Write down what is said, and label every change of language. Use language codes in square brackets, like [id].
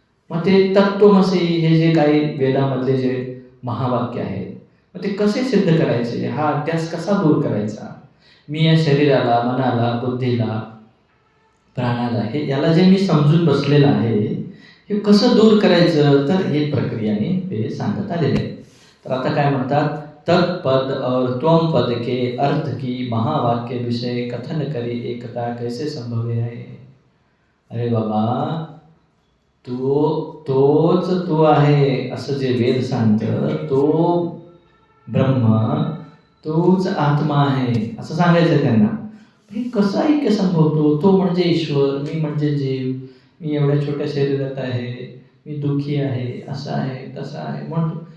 [mr] मग ते तत्त्वमसी हे जे काही वेदामधले जे महावाक्य आहेत, मग ते कसे सिद्ध करायचे? हा अध्यास कसा दूर करायचा? मी या शरीराला, मनाला, बुद्धीला, प्राणाला, हे याला जे मी समजून बसलेलं आहे, हे कसं दूर करायचं? तर हे प्रक्रियाने ते सांगत आलेले आहे. तर आता काय म्हणतात? [hi] तत्पद और त्वम पद के अर्थ की महावाक्य विषय कथन करी एकता कैसे संभव आहे? [mr] अरे बाबा, तोच तू आहे असं जे वेद सांगतं, तो ब्रह्म, तोच आत्मा आहे असं सांगायचं त्यांना. हे कसं ऐक्य संभवतो? तो म्हणजे ईश्वर, मी म्हणजे जीव, मी एवढ्या छोट्या शरीरात आहे, मी दुःखी आहे, असं आहे तसं आहे म्हणतो.